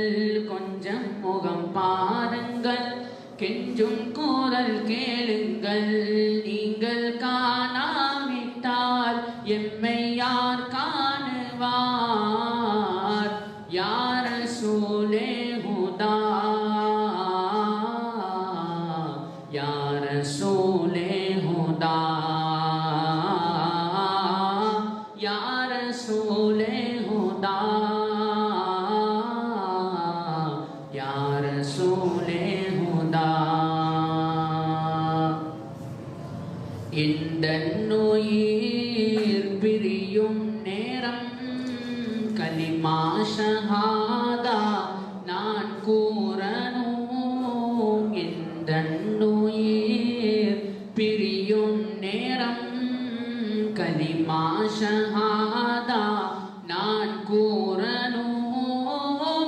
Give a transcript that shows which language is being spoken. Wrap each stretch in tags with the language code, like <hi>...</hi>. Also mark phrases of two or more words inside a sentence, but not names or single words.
<ta>கொஞ்சம் முகம் பாருங்கள், கெஞ்சும் கூறல் கேளுங்கள். நீங்கள் காணாவிட்டால் எம்மை யார் காணுவார்?</ta> <ar>يا رسول الهدى يا رسول الهدى يا رسول الهدى يا رسول الهدى. இந்த நோயிர் பிரியும் நேரம் كلمة الشهادة நான் கூறணும். இந்த நோயிர் பிரியும் நேரம் كلمة الشهادة நான் கூறணும்.</ar>